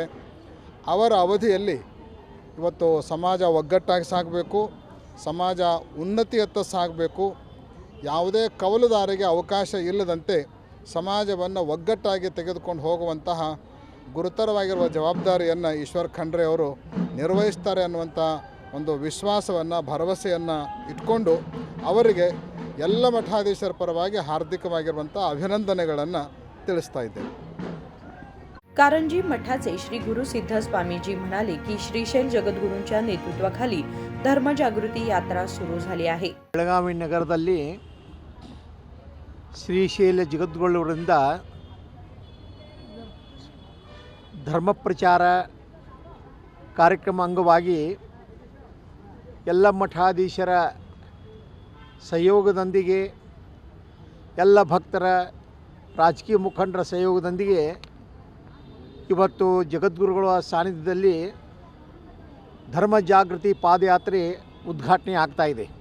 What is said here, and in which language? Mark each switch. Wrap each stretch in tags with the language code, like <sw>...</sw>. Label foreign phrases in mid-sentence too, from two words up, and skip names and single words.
<kn>ಅವರ ಅವಧಿಯಲ್ಲಿ ಇವತ್ತು ಸಮಾಜ ಒಗ್ಗಟ್ಟಾಗಿ ಸಾಗಬೇಕು, ಸಮಾಜ ಉನ್ನತಿಯತ್ತ ಸಾಗಬೇಕು, ಯಾವುದೇ ಕವಲುದಾರಿಗೆ ಅವಕಾಶ ಇಲ್ಲದಂತೆ ಸಮಾಜವನ್ನು ಒಗ್ಗಟ್ಟಾಗಿ ತೆಗೆದುಕೊಂಡು ಹೋಗುವಂತಹ ಗುರುತರವಾಗಿರುವ ಜವಾಬ್ದಾರಿಯನ್ನು ಈಶ್ವರ್ ಖಂಡ್ರೆ ಅವರು ನಿರ್ವಹಿಸ್ತಾರೆ ಅನ್ನುವಂಥ ಒಂದು ವಿಶ್ವಾಸವನ್ನು ಭರವಸೆಯನ್ನು ಇಟ್ಕೊಂಡು ಅವರಿಗೆ ಎಲ್ಲ ಮಠಾಧೀಶರ ಪರವಾಗಿ ಹಾರ್ದಿಕವಾಗಿರುವಂಥ ಅಭಿನಂದನೆಗಳನ್ನು ತಿಳಿಸ್ತಾ ಇದ್ದೇವೆ.</kn> <mr>कारंजी मठाचे श्री गुरु सिद्ध स्वामीजी म्हणाले की श्रीशैल जगद्गुरूंच्या नेतृत्वाखाली धर्मजागृती यात्रा सुरू झाली आहे.</mr> <kn>ಬೆಳಗಾವಿ ನಗರದಲ್ಲಿ ಶ್ರೀಶೈಲ ಜಗದ್ಗುರುವರಿಂದ ಧರ್ಮ ಪ್ರಚಾರ ಕಾರ್ಯಕ್ರಮ ಅಂಗವಾಗಿ ಎಲ್ಲ ಮಠಾಧೀಶರ ಸಹಯೋಗದೊಂದಿಗೆ ಎಲ್ಲ ಭಕ್ತರ ರಾಜಕೀಯ ಮುಖಂಡರ ಸಹಯೋಗದೊಂದಿಗೆ ಇವತ್ತು ಜಗದ್ಗುರುಗಳ ಸಾನ್ನಿಧ್ಯದಲ್ಲಿ ಧರ್ಮ ಜಾಗೃತಿ ಪಾದಯಾತ್ರೆ ಉದ್ಘಾಟನೆ ಆಗ್ತಾಯಿದೆ.</kn>